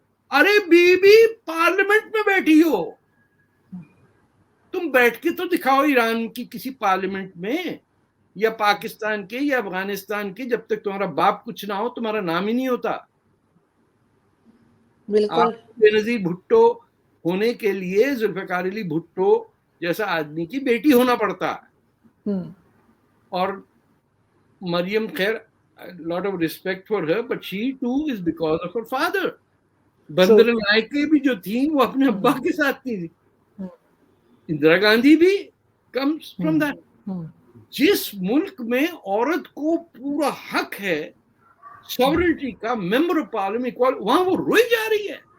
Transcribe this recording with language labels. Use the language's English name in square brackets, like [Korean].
[Urdu] Array be parliament میں بیٹھی ہو, تم بیٹھ کے تو دکھاؤ ایران کی کسی پارلیمنٹ میں, یا پاکستان کے یا افغانستان کے. جب تک تمہارا باپ کچھ نہ ہو تمہارا نام ہی نہیں ہوتا. بالکل. بے نظیر بھٹو ہونے کے لیے ذوالفقار علی بھٹو جیسا آدمی کی بیٹی ہونا پڑتا. اور مریم خیر, [English] lot of respect for her, but she too is because of her father. [Urdu] بندر نائکے بھی جو تھی وہ اپنے ابا کے ساتھ تھی. اندرا گاندھی بھی [English] comes from that. [Urdu] جس ملک میں عورت کو پورا حق ہے ساورنٹی کا, ممبر آف پارلیمنٹ, وہاں وہ روئی جا رہی ہے.